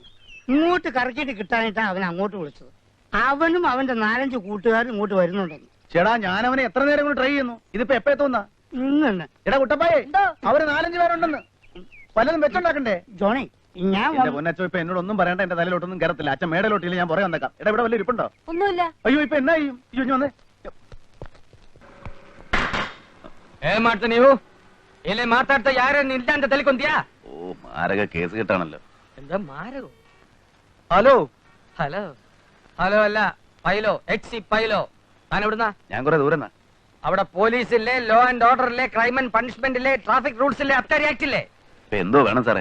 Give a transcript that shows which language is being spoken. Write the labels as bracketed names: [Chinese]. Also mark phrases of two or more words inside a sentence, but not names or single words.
[Malayalam] ഇങ്ങോട്ട് കറക്കിയിട്ട് കിട്ടാനായിട്ടാ അവൻ അങ്ങോട്ട് വിളിച്ചത്. അവനും അവന്റെ 4-5 കൂട്ടുകാരും ഇങ്ങോട്ട് വരുന്നുണ്ടെന്ന്. ചേടാ ഞാൻ അവനെ എത്ര നേരം കൊണ്ട് ട്രൈ ചെയ്യുന്നു. ഇതിപ്പോ എപ്പോ എത്തുന്ന? ഇന്നെ എടാ കുട്ടപ്പായേ, അവര് 4-5 പേരുണ്ടെന്ന്. പലതും വെച്ചുണ്ടാക്കണ്ടേ? ജോണി ഞാൻ പൊന്നച്ചോ ഇപ്പൊ എന്നോട് ഒന്നും പറയണ്ട. എന്റെ തലയിലോട്ടൊന്നും കയറത്തില്ല. അച്ഛൻ മേടയിലോട്ടില്ല, ഞാൻ പുറകെ വന്നേക്കാം. എടാ ഇവിടെ വല്ല ഇരിപ്പുണ്ടോ? ഒന്നുമില്ല. അയ്യോ ഇപ്പൊ എന്നാ ചെയ്യും? ഇഞ്ഞു വന്നേ. [Kannada] ಮಾತಾಡ್ತಾ ಯಾರೇನು ಇಲ್ಲ ಅಂತ ತಿಳ್ಕೊಂತೀಯಾ? [Malayalam] ഓ മാരക കേസ് കിട്ടാണല്ലോ. എന്താ മാരകോ? ഹലോ ഹലോ ഹലോ അല്ല പൈലോ, എക്സി പൈലോ. താൻ എവിടുന്നാ? ഞാൻ കുറെ ദൂരം. അവിടെ പോലീസില്ലേ, [English] law and order ഇല്ലേ, crime and punishment [Malayalam] ഇല്ലേ, [English] traffic rules [Malayalam] ഇല്ലേ, അബ്കാരി ആക്ട് ഇല്ലേ? ഇപ്പൊ എന്തോ വേണം സാറേ?